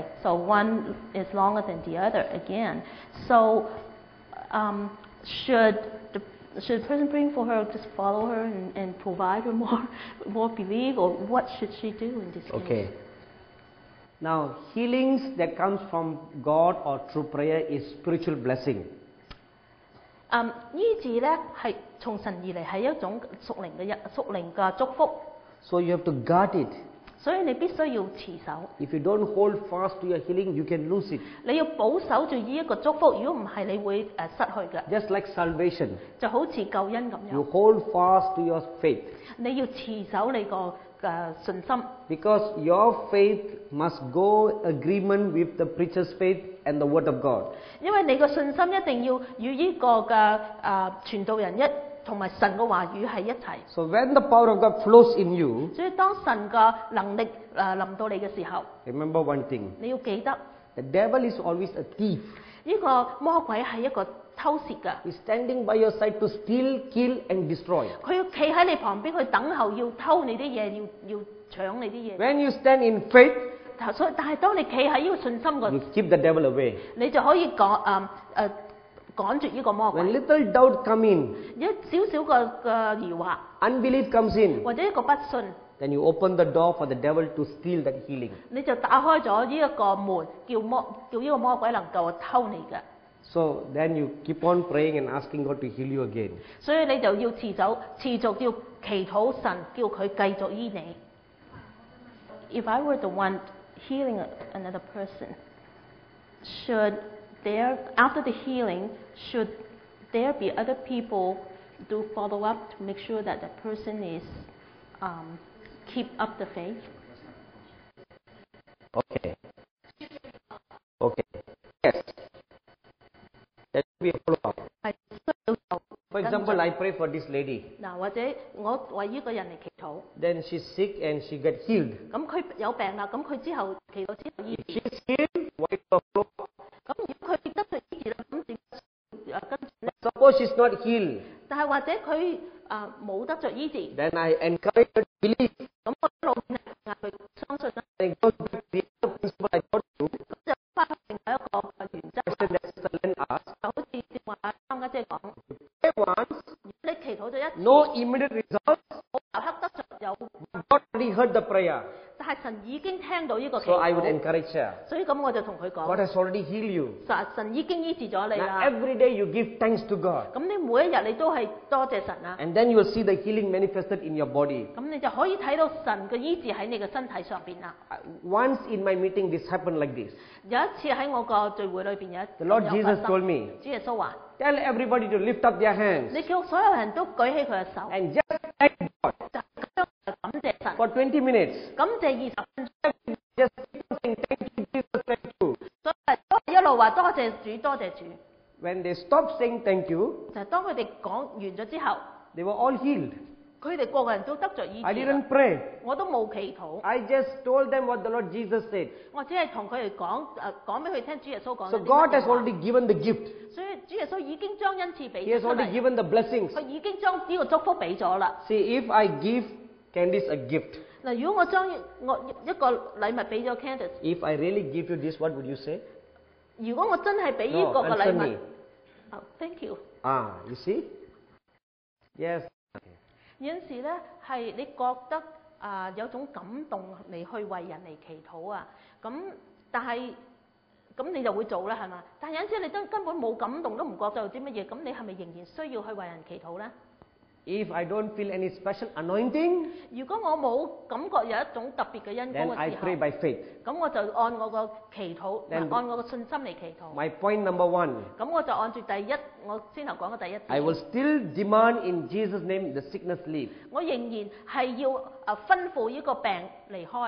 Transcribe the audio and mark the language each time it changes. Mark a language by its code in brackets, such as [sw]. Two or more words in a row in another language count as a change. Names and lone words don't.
[en] So one is longer than the other again. So should the person praying for her just follow her and provide her more belief, or what should she do in this case? Okay. Now, healings that comes from God or through prayer is spiritual blessing. [yue] 醫治咧係從神而嚟，係一種屬靈嘅祝福， [en] So you have to guard it. [yue] 所以你必須要持守， [en] If you don't hold fast to your healing, you can lose it. [yue] 你要保守住呢一個祝福。如果唔係，你會失去嘅， [en] Just like salvation, [yue] 就好似救恩咁 [en] you [yue] 樣。 [en] hold fast to your faith. [yue] 你要持守你個信心， [en] Because your faith must go agreement with the preacher's faith and the word of God. [yue] 因為你個信心一定要與呢個嘅傳道人同埋神嘅話語係一齊。 [en] So when the power of God flows in you, [yue] 所以當神嘅能力臨到你嘅時候， [en] remember one thing. [yue] 你要記得 [en] The devil is always a thief. [yue] 呢個魔鬼係一個偷竊㗎， [en] He's standing by your side to steal, kill, and destroy. [yue] 佢要企喺你旁邊，佢等候要偷你啲嘢，要搶你啲嘢。 [en] When you stand in faith, [yue] 所以，但係當你企喺呢個信心個 [en] you keep the devil away. [yue] 你就可以趕絕呢個魔 [en] When [yue] 鬼。 [en] little doubt come in, [yue] 一少少嘅疑惑， [en] unbelief comes in, [yue] 或者一個不信， [en] then you open the door for the devil to steal that healing. [yue] 你就打開咗呢一個門，叫呢個魔鬼能夠偷你嘅。 [en] So then you keep on praying and asking God to heal you again. [yue] 所以你就要持續要祈禱神，叫佢繼續醫你。 [en] If I were the one healing another person, after the healing, should there be other people do follow up to make sure that the person is keep up the faith? Okay. Okay. Yes. That will be a follow-up. [yue] 係需要有 [en] For example, I pray for this lady. [yue] 嗱，或者我為呢個人嚟祈禱， [en] Then she's sick and she get healed. [yue] 咁佢有病啦，咁佢之後祈禱之後醫治。 [en] She's healed. What is the follow-up? [yue] 咁如果佢得咗醫治啦，咁點跟住咧？ [en] Suppose she's not healed. [yue] 但係或者佢冇得着醫治， [en] Then I encourage her to believe. [yue] 咁我一路嗌佢相信啦， [en] And it goes back to the other principle I taught you. [yue] 咁就翻去另外一個原則， [en] Question that Sister Len asked. [yue] 就好似正話啱家姐講， [en] Pray once, [yue] 你祈禱咗一次， [en] no immediate results. [yue] 冇立刻得着有， [en] God already heard the prayer. [yue] 但係神已經聽到呢個祈 [en] So I would [yue] 禱， [en] encourage her. [yue] 所以咁我就同佢 [en] God [yue] 講， [en] has already healed you. [yue] 神已經醫治咗你 [en] Now [yue] 啦， [en] every day you give thanks to God. [yue] 咁你每一日你都係多謝神啊， [en] And then you will see the healing manifested in your body. [yue] 咁你就可以睇到神嘅醫治喺你嘅身體上邊啦。 [en] Once in my meeting, this happened like this. [yue] 有一次喺我個聚會裏邊有 [en] The Lord [yue] 有 [en] Jesus [yue] 發生 [en] told me, [yue] 主耶穌話： [en] tell everybody to lift up their hands [yue] 你叫所有人都舉起佢嘅手， [en] and just thank God [yue] 就咁樣就感謝神， [en] for 20 minutes. [yue] 感謝20分鐘， [en] Just keep on saying thank you, Jesus, thank you. [yue] 所以都一路話多謝主，多謝主。 [en] When they stopped saying thank you, [yue] 就係當佢哋講完咗之後， [en] they were all healed. [yue] 佢哋個個人都得着醫 [en] I [yue] 治啦。 [en] didn't pray. [yue] 我都冇祈禱， [en] I just told them what the Lord Jesus said. [yue] 我只係同佢哋講俾佢聽，主耶穌講 [en] So [yue] 咗啲 [en] God [yue] 乜 [en] has [yue] 嘢話 [en] already given the gift. [yue] 所以主耶穌已經將恩賜俾 [en] He has [yue] 出 [en] already [yue] 嚟， [en] given the blessings. [yue] 佢已經將呢個祝福俾咗啦。 [en] See, if I give Candice a gift, [yue] 嗱，如果我將我一個禮物俾咗 Candice， [en] if I really give you this, what would you say? [yue] 如果我真係俾呢 [en] No, [yue] 個嘅 [en] answer [yue] 禮 [en] me. [yue] 物， [en] thank you。 You see? Yes. [yue] 有陣時咧係你覺得有種感動嚟去為人嚟祈禱啊，咁但係咁你就會做啦，係嘛？但係有陣時你根本冇感動，都唔覺得有啲乜嘢，咁你係咪仍然需要去為人祈禱咧？ [en] If I don't feel any special anointing, [yue] 如果我冇感覺有一種特別嘅恩 [en] then [yue] 膏 [en] I [yue] 嘅時 [en] pray [yue] 候， [en] by faith. [yue] 咁我就按我個祈禱， [en] Then- [yue] 按我個信心嚟祈禱。 [en] My point number 1, [yue] 咁我就按住我先頭講嘅第一 [en] I will [yue] 點， [en] still demand in Jesus' name the sickness leave. [yue] 我仍然係要吩咐呢個病離開。